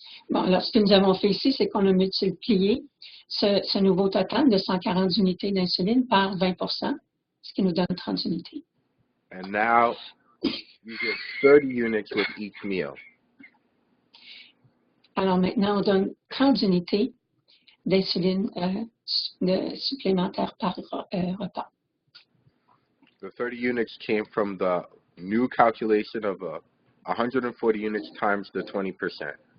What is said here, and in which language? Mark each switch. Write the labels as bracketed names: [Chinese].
[French] Bon, alors, ce que nous avons fait ici, c'est qu'on a multiplié ce nouveau total de 140 unités d'insuline par 20%, ce qui nous donne 30 unités. [English] And now you get 30 units with each meal. [French] Alors maintenant, on donne 30 unités d'insuline supplémentaire par repas. [English] The 30 units came from the new calculation of 140 units times the 20%.